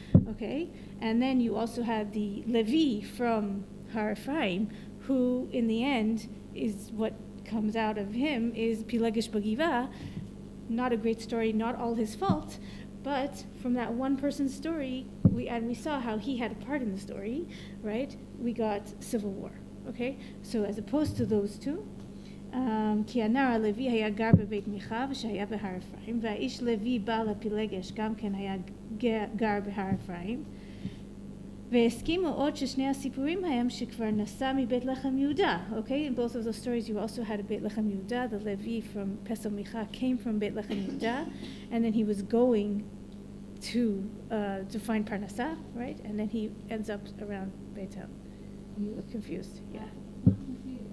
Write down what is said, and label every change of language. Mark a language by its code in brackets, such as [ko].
[en] Okay, and then you also had the Levi from Har Ephraim, who in the end is what comes out of him is Pilegesh Bagiva. Not a great story, not all his fault, but from that one person's story, we saw how he had a part in the story, right? We got civil war. [he] Okay, so as opposed to those two, כי הנער הלוי היה גר בבית מיכה ושהיה בהר אפרים, והאיש לוי בעל הפילגש גם כן היה גר בהר אפרים, והסכימו עוד ששני הסיפורים הם שכבר נסע מבית לחם יהודה. [en] Okay, in both of those stories you also had a בית לחם יהודה. The Levi from Pesel Micha came from בית לחם יהודה, and then he was going to find Parnasah, right? And then he ends up around Beit El. You look confused, yeah. I'm not confused.